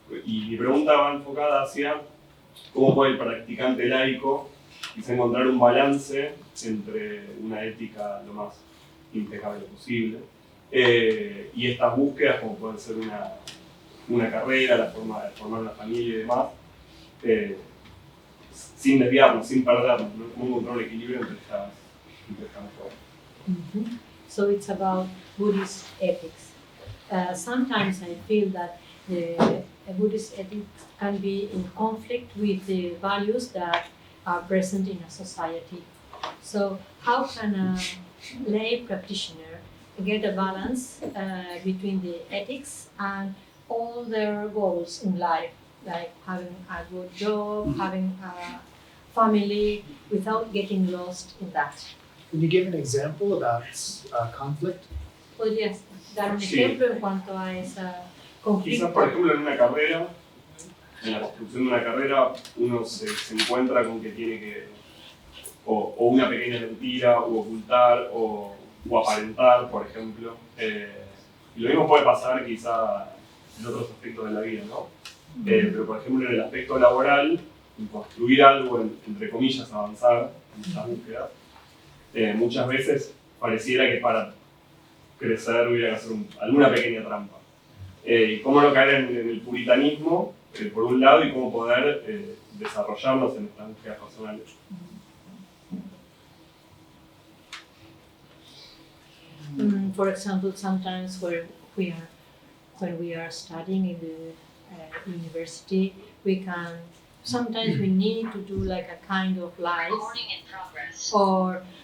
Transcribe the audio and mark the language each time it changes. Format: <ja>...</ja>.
<es>Y mi pregunta va enfocada hacia cómo puede el practicante laico quizá encontrar un balance entre una ética lo más impecable posible y estas búsquedas como pueden ser una carrera, la forma de formar una familia y demás, sin desviarnos, sin perdernos, ¿no? Cómo encontrar un equilibrio entre estas cosas.</es> <en>So it's about Buddhist ethics. Sometimes I feel that the Buddhist ethics can be in conflict with the values that are present in a society. So how can a lay practitioner get a balance between the ethics and all their goals in life, like having a good job, having a family, without getting lost in that? Can you give an example about conflict?</en> <es>¿Podrías dar un Sí. ejemplo en cuanto a ese Quizás, conflicto? por ejemplo, en una carrera, en la construcción de una carrera, uno se encuentra con que tiene que o una pequeña mentira, o ocultar, o aparentar, por ejemplo. Y lo mismo puede pasar quizá en otros aspectos de la vida, ¿no? Pero, por ejemplo, en el aspecto laboral, en construir algo, entre comillas, avanzar en estas búsquedas, muchas veces pareciera que para crecer hubiera que hacer alguna pequeña trampa. Y cómo no caer en el puritanismo, por un lado, y cómo poder desarrollarnos en estas búsquedas personales.</es> <en>For example, sometimes when we are studying in the university, sometimes we need to do like a kind of life or</en>